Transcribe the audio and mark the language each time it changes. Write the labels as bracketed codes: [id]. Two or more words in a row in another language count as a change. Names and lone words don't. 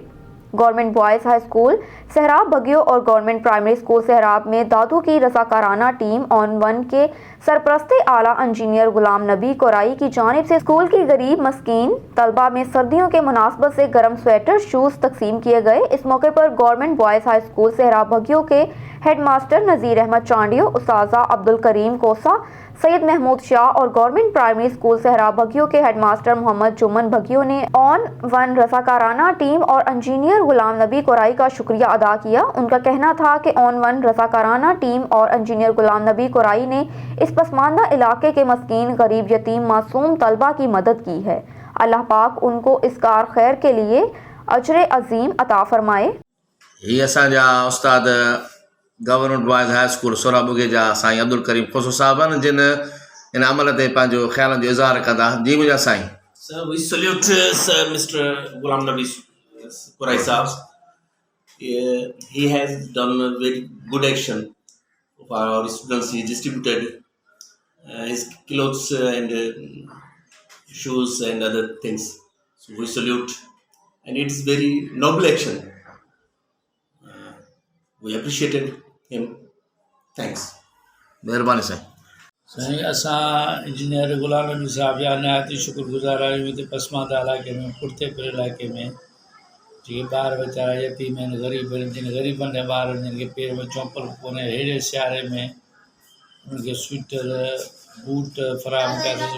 [ur] گورنمنٹ بوائز ہائی اسکول سہراب بھگیو اور گورنمنٹ پرائمری اسکول سہراب میں دادو کی رضاکارانہ ٹیم آن 1 کے سرپرستِ اعلیٰ انجینئر غلام نبی کورائی کی جانب سے اسکول کی غریب، مسکین طلبہ میں سردیوں کے مناسبت سے گرم سویٹر، شوز تقسیم کیے گئے. اس موقع پر گورنمنٹ بوائز ہائی اسکول سہراب بھگیو کے [en] head master [ur] نذیر احمد چانڈیو، استاذہ عبدالکریم کوسہ، سید محمود شاہ اور گورنمنٹ پرائمری اسکول سہراب بھگیو کے ہیڈماسٹر محمد جمن بھگیو نے آن 1 رضاکارانہ ٹیم اور انجینئر غلام نبی کورائی کا شکریہ ادا کیا. ان کا کہنا تھا کہ آن 1 رضاکارانہ ٹیم اور انجینئر غلام نبی کورائی نے اس پسماندہ علاقے کے مسکین، غریب، یتیم، معصوم طلبہ کی مدد کی ہے. اللہ پاک ان کو اس کارِ خیر کے لیے اجرِ عظیم عطا فرمائے. [sd] ये असांजा उस्ताद गवर्नमेंट बॉयज़ हाई स्कूल सोराबुगे जा साईं अब्दुल करीम खोसो साहब आहिनि जिन इन अमल ते पंहिंजो ख़्यालनि जो इज़हार कंदा। जी मुंहिंजा साईं। [en] Sir, we salute Sir Mr. Ghulam Nabi Qurai Sahab. He has done a very good action for our students. He distributed his clothes and shoes and other things. So we salute, and it's very noble action. We appreciated him. Thanks. [sd] महिरबानी साईं। साईं असां इंजीनियर गुलाम नबी साहब जा नहायत शुक्रगुज़ार आहियूं। हिते पसमानदा इलाइक़े में, पुठिते पियल इलाइक़े में जेके ॿार वीचारा यतीम आहिनि, ग़रीब आहिनि, जिन ग़रीबनि जा ॿार जिन खे पेर में चौंपल कोन्हे, अहिड़े सियारे में उनखे स्वेटर, बूट फराहम कयासीं।